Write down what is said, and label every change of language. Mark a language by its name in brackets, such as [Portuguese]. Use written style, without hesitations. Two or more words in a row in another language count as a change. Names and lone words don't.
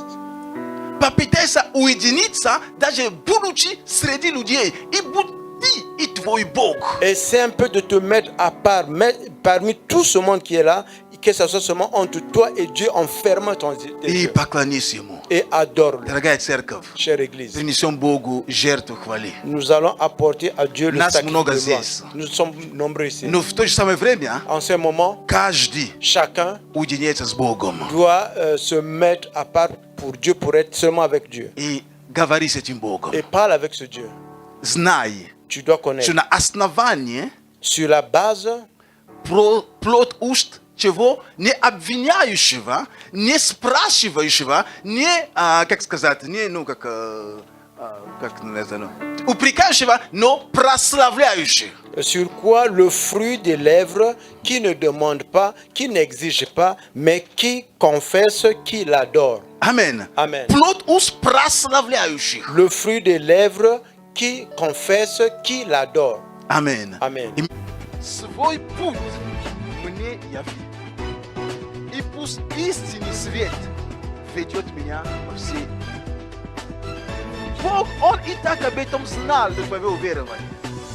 [Russian] Попытайся уединиться, даже будучи среди людей. И будь ты и твой Бог. [French] essaie un peu de te mettre à part, parmi tout ce monde qui est là, que ça soit seulement entre toi et Dieu, en fermant tes [Russian] И [French] yeux. [Russian] поклонись Ему. [French] Et adore-le. [Russian] Дорогая церковь, [French] Chère Église, [Russian] принесем Богу жертву хвали. [French] nous allons apporter à Dieu le [Russian] Нас [French] sacrifice [Russian] много [French] de louange. [Russian] здесь. [French] Nous sommes nombreux ici. [Russian] Но в то же самое время [French] En ce moment, [Russian] каждый [French] chacun [Russian] уединяется с Богом [French] doit se mettre à part pour Dieu, pour être seulement avec Dieu. [Russian] и говори с этим Богом. [French] Et parle avec ce Dieu. [Russian] Знай, [French] Tu dois connaître. [Russian] что на основании [French] Sur la base [Russian] плод уст чего не обвиняющего, не спрашивающего, не, как сказать, не, ну, как называется, упрекающего, но прославляющего. [French] sur quoi le fruit des lèvres qui ne demande pas, qui n'exige pas, mais qui confesse qu'il adore. Amen. Amen. [Russian] Плод уст прославляющих. [French] Le fruit des lèvres qui confesse qu'il adore. Amen. Amen. [Russian] Свой путь мне яви. И пусть истинный свет ведет меня во все. Бог, Он и так об этом знал, до твоего уверования.